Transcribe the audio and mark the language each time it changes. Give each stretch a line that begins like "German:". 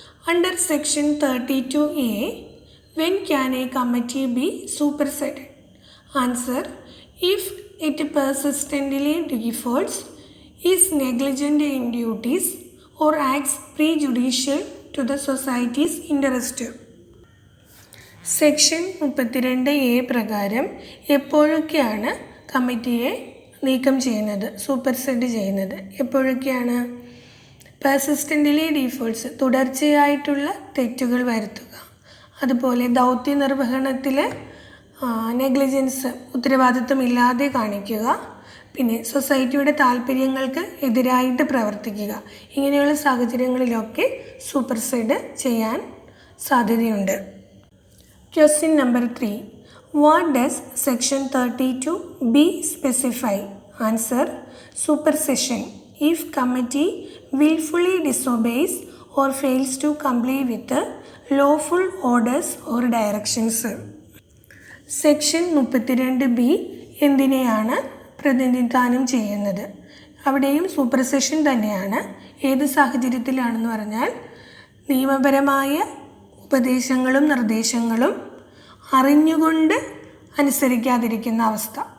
English: Under section 32A, when can a committee be superseded? Answer: if it persistently defaults, is negligent in duties or acts prejudicial to the society's interest.
Malayalam: Section 32A പ്രകാരം എപ്പോഴൊക്കെയാണ് കമ്മിറ്റിയെ നീക്കം ചെയ്യുന്നത്, സൂപ്പർസെഡ് ചെയ്യുന്നത്? എപ്പോഴൊക്കെയാണ്?
English: persistently defaults,
Malayalam: തുടർച്ചയായിട്ടുള്ള തെറ്റുകൾ വരുത്തുക, അതുപോലെ ദൗത്യ നിർവഹണത്തിൽ നെഗ്ലിജൻസ്, ഉത്തരവാദിത്വമില്ലാതെ കാണിക്കുക, പിന്നെ സൊസൈറ്റിയുടെ താല്പര്യങ്ങൾക്ക് എതിരായിട്ട് പ്രവർത്തിക്കുക. ഇങ്ങനെയുള്ള സാഹചര്യങ്ങളിലൊക്കെ സൂപ്പർസെഡ് ചെയ്യാൻ സാധ്യതയുണ്ട്.
English: Question number 3. What does section 32B specify? Answer: supersession if committee willfully disobeys or fails to comply with the lawful orders or directions.
Malayalam: Section 32B എന്തിനെയാണ് പ്രതിനിധാനം ചെയ്യുന്നത്? അവിടെയും സൂപ്പർസെഷൻ തന്നെയാണ്. ഏത് സാഹചര്യത്തിലാണെന്ന് പറഞ്ഞാൽ, നിയമപരമായ ഉപദേശങ്ങളും നിർദ്ദേശങ്ങളും അറിഞ്ഞുകൊണ്ട് അനുസരിക്കാതിരിക്കുന്ന അവസ്ഥ.